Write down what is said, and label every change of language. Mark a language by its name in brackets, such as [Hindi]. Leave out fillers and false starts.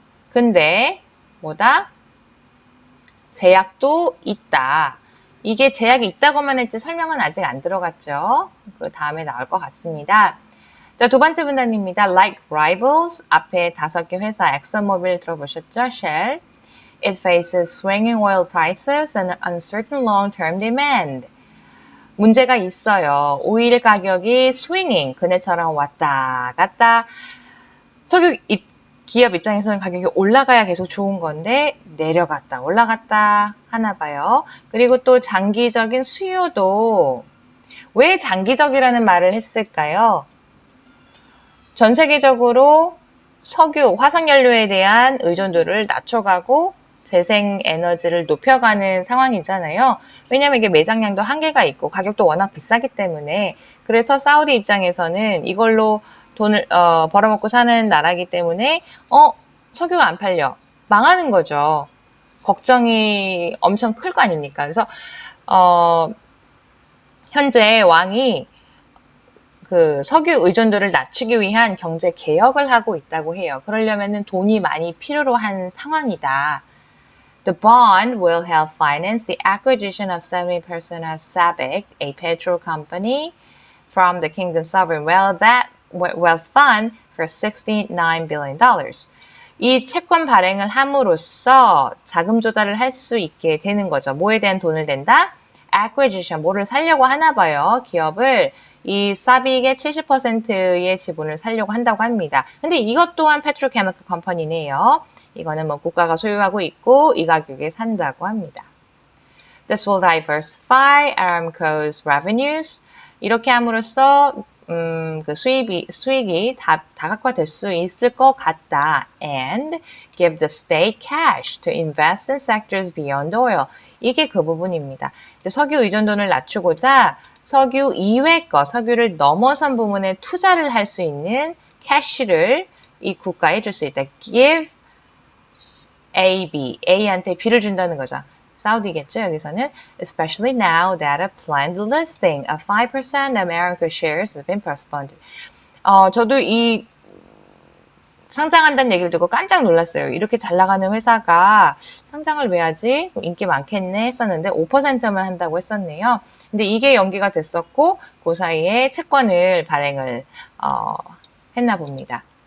[Korean] 근데 뭐다? 제약도 있다. 이게 제약이 있다고만 했지 설명은 아직 안 들어갔죠. 그 다음에 나올 것 같습니다. 자, 두 번째 문단입니다. [English] Like rivals, [Korean] 앞에 5개 회사, 엑슨모빌 들어보셨죠? [English] Shell. It faces swinging oil prices and uncertain long-term demand. [Korean] 문제가 있어요. 오일 가격이 swinging, 그네처럼 왔다 갔다. 석유 기업 입장에서는 가격이 올라가야 계속 좋은 건데 내려갔다 올라갔다 하나 봐요. 그리고 또 장기적인 수요도 왜 장기적이라는 말을 했을까요? 전 세계적으로 석유, 화석연료에 대한 의존도를 낮춰가고 재생 에너지를 높여가는 상황이잖아요. 왜냐면 이게 매장량도 한계가 있고 가격도 워낙 비싸기 때문에 그래서 사우디 입장에서는 이걸로 돈을 벌어먹고 사는 나라이기 때문에 석유가 안 팔려. 망하는 거죠. 걱정이 엄청 클 거 아닙니까? 그래서 현재 왕이 그 석유 의존도를 낮추기 위한 경제 개혁을 하고 있다고 해요. 그러려면은 돈이 많이 필요로 한 상황이다. [English] The bond will help finance the acquisition of 70% of SABIC, a petrol company, from the Kingdom's sovereign wealth fund for $69 billion. [Korean] 이 채권 발행을 함으로써 자금 조달을 할 수 있게 되는 거죠. 뭐에 대한 돈을 낸다? acquisition, 뭐를 사려고 하나 봐요. 기업을 이 사빅의 70%의 지분을 사려고 한다고 합니다. 근데 이것 또한 페트로케미컬 컴퍼니네요. 이거는 뭐 국가가 소유하고 있고 이 가격에 산다고 합니다. [English] This will diversify Aramco's revenues. [Korean] 이렇게 함으로써 그 수익이 다각화될 수 있을 것 같다. [English] And give the state cash to invest in sectors beyond oil. [Korean] 이게 그 부분입니다. 석유 의존도를 낮추고자 석유 이외 거, 석유를 넘어선 부분에 투자를 할 수 있는 캐시를 이 국가에 줄 수 있다. Give A한테 B를 준다는 거죠. 사우디겠죠, 여기서는. [English] Especially now that a planned listing of 5% America shares has been postponed. [Korean] 저도 이 상장한다는 얘기를 듣고 깜짝 놀랐어요. 이렇게 잘 나가는 회사가 상장을 왜 하지? 인기 많겠네 했었는데 5%만 한다고 했었네요. 근데 이게 연기가 됐었고 그 사이에 채권을 발행을 했나 봅니다.